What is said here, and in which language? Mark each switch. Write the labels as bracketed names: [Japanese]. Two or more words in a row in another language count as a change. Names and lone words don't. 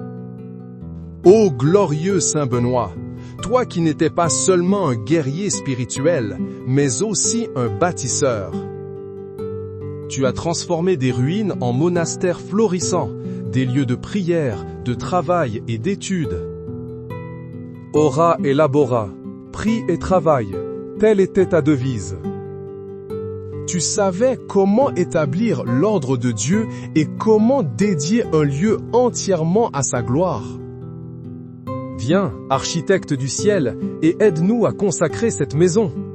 [French] Ô glorieux Saint Benoît, toi qui n'étais pas seulement un guerrier spirituel, mais aussi un bâtisseur. Tu as transformé des ruines en monastères florissants, des lieux de prière, de travail et d'études. [Latin] Ora et labora, [French] prie et travaille, telle était ta devise. Tu savais comment établir l'ordre de Dieu et comment dédier un lieu entièrement à sa gloire. Viens, architecte du ciel, et aide-nous à consacrer cette maison.